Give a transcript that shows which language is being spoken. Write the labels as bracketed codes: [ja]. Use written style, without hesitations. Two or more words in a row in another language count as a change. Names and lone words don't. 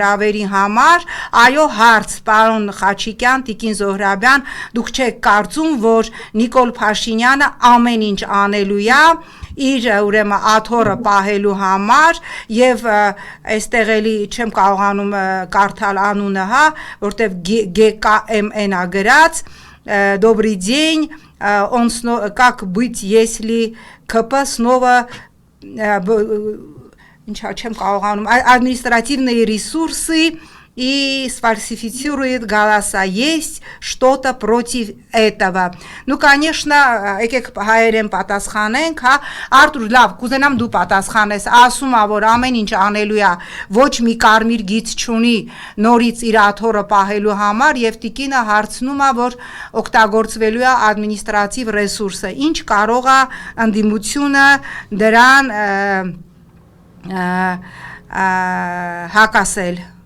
[hy] հրավերի համար։ Այո, հարց, պարոն Խաչիկյան, Տիկին Զոհրաբյան, դուք չեք կարծում, որ Նիկոլ Փաշինյանը ամեն ինչ անելու է իր ուրեմն աթոռը պահելու համար եւ այստեղ էլի չեմ կարողանում կարդալ անունը, հա, որտեվ GKMN-ա գրած [ru] Добрый день, он как быть, если КП снова административные ресурсы и сфальсифицирует голоса. Есть что-то против этого. Ну, конечно, [hy] եկեք հայերեն պատասխանենք, հա, Արտուր, լավ, կուզենամ դու պատասխանես, ասում ա, որ ամեն ինչ անելու է, ոչ մի կարմիր գիծ չունի նորից իր աթոռը պահելու համար եւ տիկինը հարցնում է, որ օգտագործվելու է ադմինիստրատիվ ռեսուրսը, ինչ կարող է ընդդիմությունը դրան հակասել